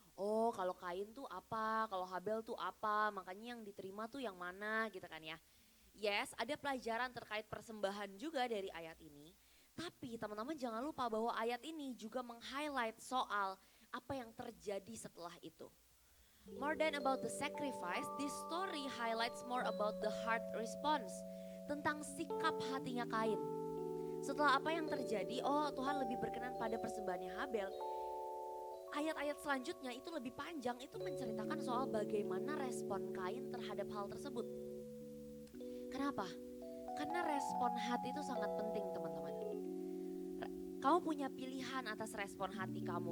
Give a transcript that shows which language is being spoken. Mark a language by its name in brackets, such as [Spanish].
[Indonesian] Oh kalau Kain tuh apa, kalau Habel tuh apa, makanya yang diterima tuh yang mana gitu kan ya. Yes, ada pelajaran terkait persembahan juga dari ayat ini. Tapi teman-teman jangan lupa bahwa ayat ini juga meng-highlight soal apa yang terjadi setelah itu. [English] More than about the sacrifice, this story highlights more about the heart response. [Indonesian] Tentang sikap hatinya Kain. Setelah apa yang terjadi, oh Tuhan lebih berkenan pada persembahannya Habel. Ayat-ayat selanjutnya itu lebih panjang, itu menceritakan soal bagaimana respon Kain terhadap hal tersebut. Kenapa? Karena respon hati itu sangat penting teman-teman. Kamu punya pilihan atas respon hati kamu.